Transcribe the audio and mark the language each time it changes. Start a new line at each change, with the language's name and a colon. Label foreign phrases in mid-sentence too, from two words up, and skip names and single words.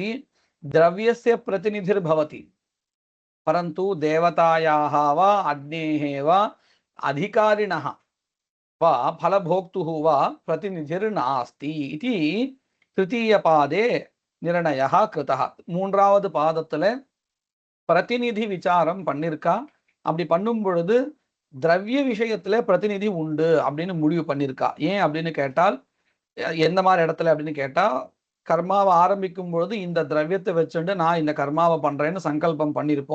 Sanskrit: द्रव्यस्य प्रतिनिधिर्भवति, परन्तु देवतायाः वा अग्नेः वा अधिकारिणः वा फलभोक्तुः वा प्रतिनिधिर्नास्ति इति तृतीयपादे निर्णयः कृतः.
Tamil: மூன்றாவது பாதத்துல பிரதிநிதி விசாரம் பண்ணிருக்கா. அப்படி பண்ணும் பொழுது திரவிய விஷயத்துல பிரதிநிதி உண்டு அப்படின்னு முடிவு பண்ணிருக்கா. ஏன் அப்படின்னு கேட்டால், எந்த மாதிரி இடத்துல அப்படின்னு கேட்டா, கர்மாவை ஆரம்பிக்கும் பொழுது இந்த திரவியத்தை வச்சுட்டு நான் இந்த கர்மாவை பண்றேன்னு சங்கல்பம் பண்ணியிருப்போம்.